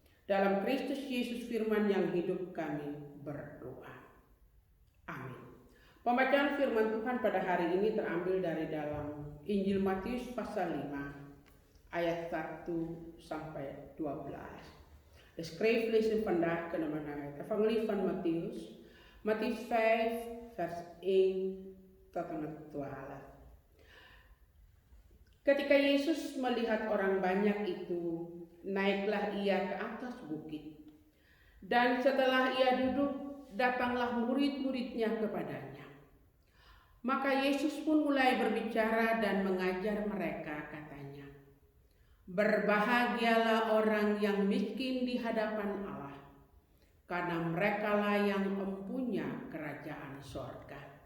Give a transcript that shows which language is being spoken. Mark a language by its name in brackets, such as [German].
[Indonesian] Dalam Kristus Yesus firman yang hidup kami berdoa. Amin. Pembacaan firman Tuhan pada hari ini terambil dari dalam Injil Matius pasal 5 ayat 1 sampai 12. [Dutch] De schriftlezen vandaag kunnen we naar het evangelie van Mattheus 5 vers 1 tot en met 12. [Indonesian] Ketika Yesus melihat orang banyak itu, naiklah ia ke atas bukit. Dan setelah ia duduk, datanglah murid-muridnya kepadanya. Maka Yesus pun mulai berbicara dan mengajar mereka, katanya, "Berbahagialah orang yang miskin di hadapan Allah, karena merekalah yang mempunyai kerajaan sorga.